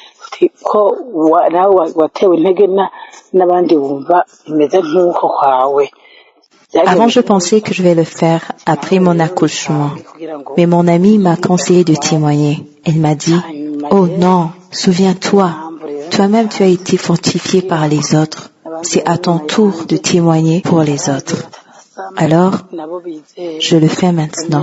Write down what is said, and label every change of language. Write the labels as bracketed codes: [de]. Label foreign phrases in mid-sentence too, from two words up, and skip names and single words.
[rw] ko nawe watewe intege n'abandi wumva bimeze nk'uko kwawe. [fr] Avant, je pensais que je vais le faire après mon accouchement. Mais mon amie m'a conseillé de témoigner. Elle m'a dit, « Oh non, souviens-toi, toi-même tu as été fortifié par les autres. C'est à ton tour de témoigner pour les autres. » Alors, je le fais maintenant.